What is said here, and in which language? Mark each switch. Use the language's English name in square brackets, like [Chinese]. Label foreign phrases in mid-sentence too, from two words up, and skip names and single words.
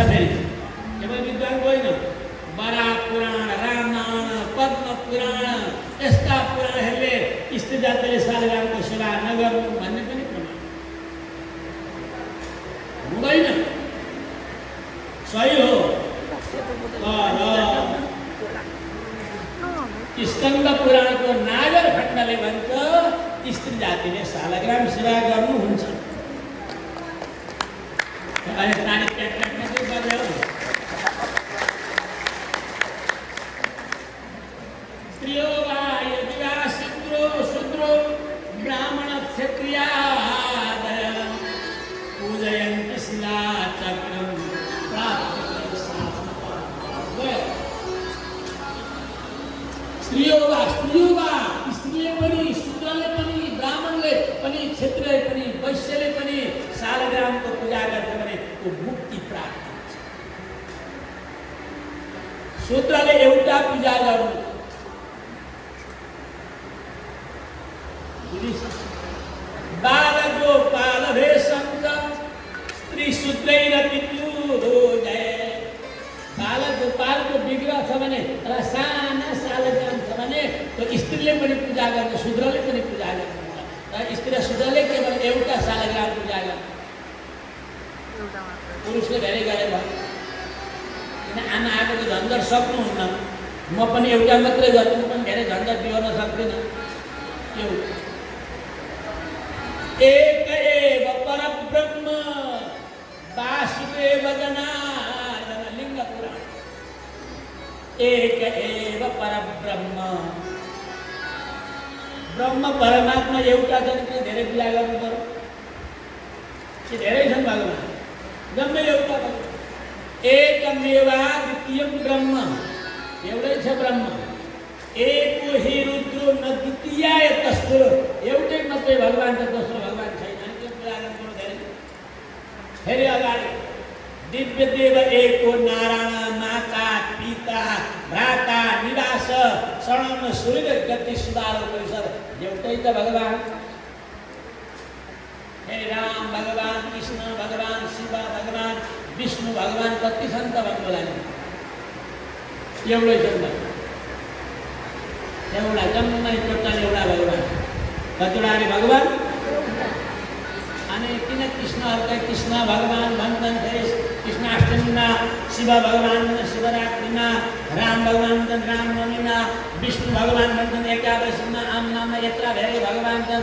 [Nepali] फेरि केवल विद्वानको होइन, बराह पुराण, रामायण, पद्म पुराण यस्ता पुराणहरूले स्त्री जातिले शालग्रामको सेवा नगर्नु भन्ने पनि प्रमाण हुँदैन। सही हो। स्कन्द पुराणको नागर खण्डले भन्छ स्त्री जातिले शालग्राम सेवा गर्नुहुन्छ। [Sanskrit] स्त्रियो वा यदि वा शूद्रो ब्राह्मण क्षत्रियादय पूजयन्ति शिलाचक्रं स्त्रियो वा [Nepali] स्त्रीले पनि, शूद्रले पनि, ब्राह्मणले पनि, क्षत्रियले पनि, वैश्यले पनि शालग्रामको पूजा गर्छ भने त्यो मुक्ति प्राप्त हुन्छ। शूद्रले एउटा पूजा गर्नु, [Sanskrit] बालगोपाल भेषं स्त्री शूद्रैरपि जय। [Nepali] बालगोपालको विग्रह छ भने र साना शालग्राम छ भने त्यो स्त्रीले पनि पूजा गर्छ, शूद्रले पनि पूजा गर्छ। र स्त्री र शूद्रले केवल एउटा शालग्राम पूजा गर्छ, पुरुषले धेरै गरे भयो। किन आमा आएको झन्झट सक्नुहुन्न, म पनि एउटा मात्रै गर्छु, म पनि धेरै झन्झट बिहोर्न सक्दिनँ। [Sanskrit] एक एव परब्रह्म वासुदेव जनार्दन। [Nepali] लिङ्ग पुराण। [Sanskrit] एक एव परब्रह्म, [Nepali] ब्रह्म परमात्मा एउटा छन् कि धेरै पूजा गर्नु पर्यो? कि धेरै छन् भगवान? जम्मै एउटा भयो। [Sanskrit] एकमेवा द्वितीयं ब्रह्म, [Nepali] एउटै छ ब्रह्म। [Sanskrit] एको हि रुद्रो न द्वितीयाय तस्रो, [Nepali] एउटै मात्रै भगवान छ, दोस्रो भगवान छैन। त्यो पूजा गर्नु धेरै। फेरि अगाडि [Sanskrit] दिव्य देव एको नारायण माता पिता भ्राता निवास शरण सूर्य गति सुधारो परिसर, [Nepali] एउटै त भगवान। हे राम भगवान, कृष्ण भगवान, शिव भगवान, विष्णु भगवान कति छन् त भन्नु लागि? एउटै छन्। एउटा जम्मै टोटल एउटा भगवान। कतिवटा अरे भगवान? अनि किन कृष्णहरूलाई कृष्ण भगवान भन्छन्? फेरि कृष्णाष्टमीमा शिव भगवान शिवरात्रिमा, राम भगवान भन्छन् रामनवमीमा, विष्णु भगवान भन्छन् एकादशीमा, आमनामा यत्र धेरै भगवान छन्।